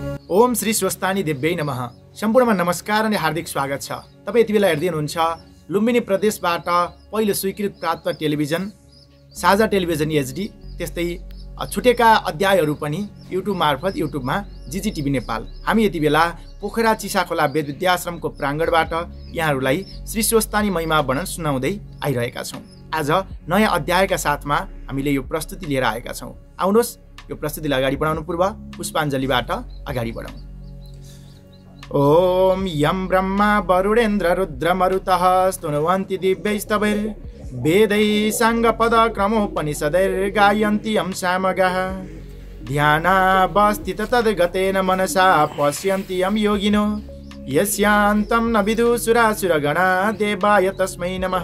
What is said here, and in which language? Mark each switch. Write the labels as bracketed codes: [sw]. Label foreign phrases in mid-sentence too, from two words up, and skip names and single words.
[sa] ओम श्री स्वस्तानी देव्यै नमः। [ne] सम्पूर्णमा नमस्कार अनि हार्दिक स्वागत छ। तपाईं यति बेला हेर्दै हुनुहुन्छ लुम्बिनी प्रदेशबाट पहिलो स्वीकृत प्राप्त टेलिभिजन साझा टेलिभिजन एचडी, त्यस्तै छुटेका अध्यायहरू पनि युट्युब मार्फत युट्युबमा जिजिटिभी नेपाल। हामी यति बेला पोखरा चिसाखोला वेद विद्याश्रमको प्राङ्गणबाट यहाँहरूलाई श्री स्वस्तानी महिमा वर्णन सुनाउँदै आइरहेका छौँ। आज नयाँ अध्यायका साथमा हामीले यो प्रस्तुति लिएर आएका छौँ। आउनुहोस् यो प्रस्तुतिलाई अगाडि बढाउनु पूर्व पुष्पाञ्जलीबाट अगाडि बढौँ। [sa] ओम यम ब्रह्मा वरुणेन्द्र रुद्र मरुतः स्तुनुवन्ति दिव्यैस्तवैर् वेदैः साङ्गपद क्रमोपनिषदैर्गायन्ति यं सामगाः ध्यानावस्थित तद्गतेन मनसा पश्यन्ति यं योगिनो यस्यान्तं न विदुषुरासुरगणा देवाय तस्मै नमः।